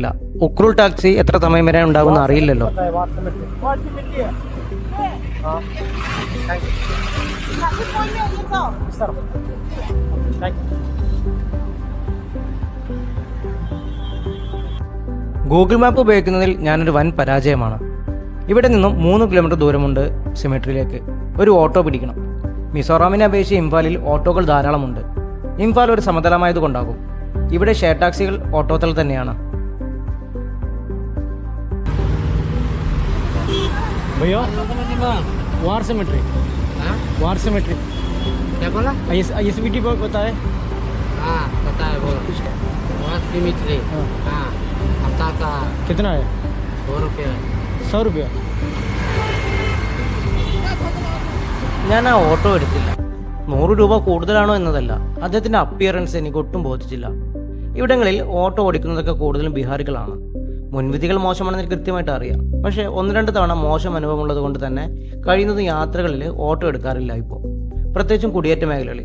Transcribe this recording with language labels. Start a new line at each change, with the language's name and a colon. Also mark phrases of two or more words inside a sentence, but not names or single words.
Malayalam: ഉക്രുൽ ടാക്സി എത്ര സമയം വരെ ഉണ്ടാകുമെന്ന് അറിയില്ലല്ലോ. ഗൂഗിൾ മാപ്പ് ഉപയോഗിക്കുന്നതിൽ ഞാനൊരു വൻ പരാജയമാണ്. ഇവിടെ നിന്നും 3 കിലോമീറ്റർ ദൂരമുണ്ട് സെമിട്രിയിലേക്ക്. ഒരു ഓട്ടോ പിടിക്കണം. മിസോറാമിനെ അപേക്ഷിച്ച് ഇംഫാലിൽ ഓട്ടോകൾ ധാരാളമുണ്ട്. ഇംഫാൽ ഒരു സമതലമായതുകൊണ്ടാകും. ഇവിടെ
English: share taxis
Malayalam: ഓട്ടോത്തിൽ തന്നെയാണ്.
Hindi: वार सेमेट्री वार सेमेट्री क्या बोला? ISBT पता है? हाँ पता है वो वार सेमेट्री। हाँ हफ्ता का कितना है? 100 रुपया। 100 रुपया.
Malayalam: ഞാൻ ആ ഓട്ടോ എടുത്തില്ല. 100 രൂപ കൂടുതലാണോ എന്നതല്ല, അദ്ദേഹത്തിൻ്റെ അപ്പിയറൻസ് എനിക്ക് ഒട്ടും ബോധിച്ചില്ല. ഇവിടങ്ങളിൽ ഓട്ടോ ഓടിക്കുന്നതൊക്കെ കൂടുതലും ബീഹാറികളാണ്. മുൻവിധികൾ മോശമാണെന്ന് എനിക്ക് കൃത്യമായിട്ട് അറിയാം. പക്ഷേ 1-2 തവണ മോശം അനുഭവമുള്ളത് കൊണ്ട് തന്നെ കഴിയുന്നതും യാത്രകളിൽ ഓട്ടോ എടുക്കാറില്ല ഇപ്പോൾ, പ്രത്യേകിച്ചും കുടിയേറ്റ മേഖലകളിൽ.